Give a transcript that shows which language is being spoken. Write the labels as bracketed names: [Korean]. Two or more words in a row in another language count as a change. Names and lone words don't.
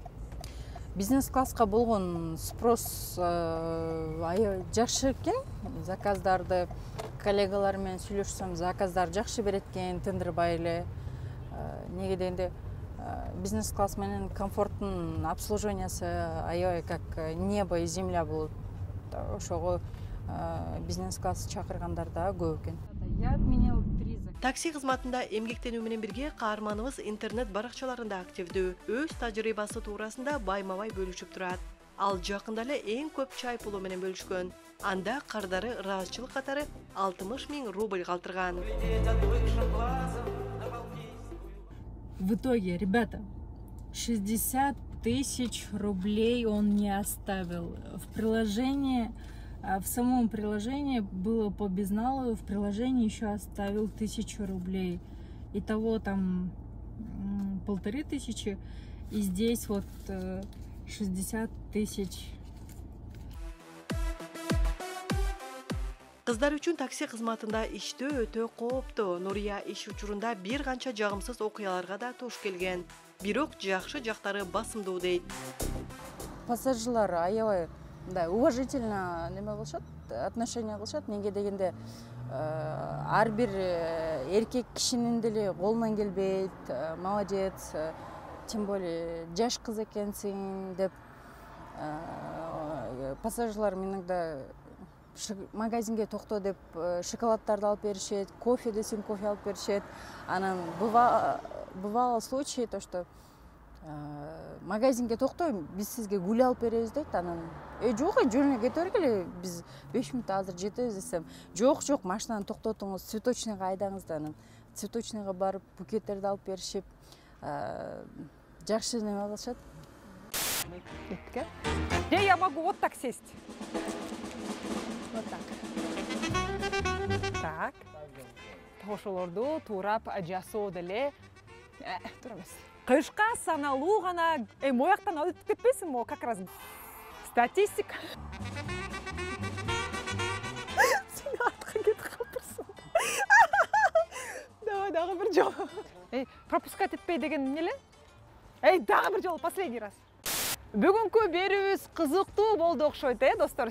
[Kyrgyz] Бизнес-класска болгон спрос аябай жакшы экен. Заказдарды коллегалар менен сүйлөшсөм, заказдар жакшы берет экен, тындырбай эле. Неге дегенде бизнес-класс менен комфорттун обслуживаниясы аябай [Russian] как небо и земля [Kyrgyz] болот. Ошого бизнес-класс чакыргандар да көп экен. [Russian] Я отменял 3 заказа. [Kyrgyz] Такси кызматында эмгектенүү менен бирге каарманыбыз интернет баракчаларында активдүү, өз тажрыйбасы туурасында байма-бай бөлүшүп турат. Ал жакында эле эң көп чай пулу менен бөлүшкөн. Анда кардары ыраазычылык катары 60 000 рубль калтырган. [Russian] В итоге, ребята, 60 000 рублей он не оставил. В самом приложении было по безналу, в приложении еще оставил 1000 рублей. Итого там 1500, и здесь вот 60 000. [Kyrgyz] Кыздар үчүн такси кызматында иштөө өтө кооптуу. Нурия иш учурунда бир канча жагымсыз окуяларга да туш келген. Бирок жакшы жактары басымдуу дейт. Пассажирлар аябай уважительно неме кылышат, отношение кылышат. Неге дегенде ар бир эркек кишинин деле колунан келбейт, молодец, [Russian] тем более [Kyrgyz] жаш кыз экенсиң деп пассажирлар иногда магазинге токто деп шоколадтарды алып беришет, кофе десең кофе алып беришет. Анан [Russian] бывало случаи то, что [Kyrgyz] магазинге токто, биз сизге гүл алып беребиз дейт. Анан жок, жөнүнө кете бергиле, биз 5 мүнөттө азыр жетебиз десем, жок, машинаны токтотуңуз, цветочныйга айдаңыз да. Анан цветочныйга барып букеттерди алып беришип, жакшы неме кылышат. [Russian] Я могу вот так сесть. Вот так. Так. [Kyrgyz] Ошолорду туурап жасоо деле туура эмес. Кышка саналуу гана мояктан өтүп кетпесин мо, [Russian] как раз статистика. [Kyrgyz] Сен артка кетип калыпсың. Давай дагы бир жолу. Пропускать этпей деген эмне эле? Дагы бир жолу, [Russian] последний раз. [Kyrgyz] Бүгүнкү берүүбүз кызыктуу болду окшойт, достор.